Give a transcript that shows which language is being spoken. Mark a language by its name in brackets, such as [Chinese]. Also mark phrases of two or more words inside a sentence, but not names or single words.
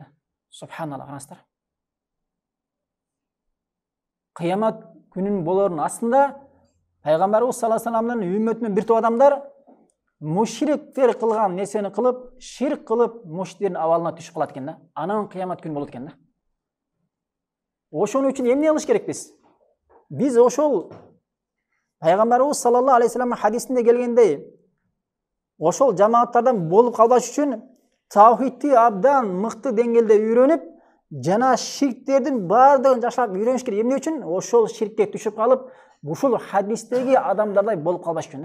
[Kyrgyz] Субханалла, караңыздар. Кыямат күнүнүн болорунун астында пайгамбарыбыз [Arabic] صلى الله عليه وسلم [Kyrgyz] үммөтүнүн бир топ адамдар мушриктер кылган нерсени кылып, ширк кылып, мушриктердин абалына түшүп калат экен да. Анан кыямат күнү болот экен да. Ошон үчүн эмне кылыш керекпиз? Биз ошол пайгамбарыбыз [Arabic] صلى الله عليه وسلم [Kyrgyz] хадисинде келгендей, ошол жамааттардан болуп калбаш үчүн таухидти абдан мыкты деңгээлде үйрөнүп, жана ширктердин баардыгын жашап үйрөнүш керек. Эмне үчүн? Ошол ширкке түшүп калып, ушул хадистеги адамдардай болуп калбаш үчүн да.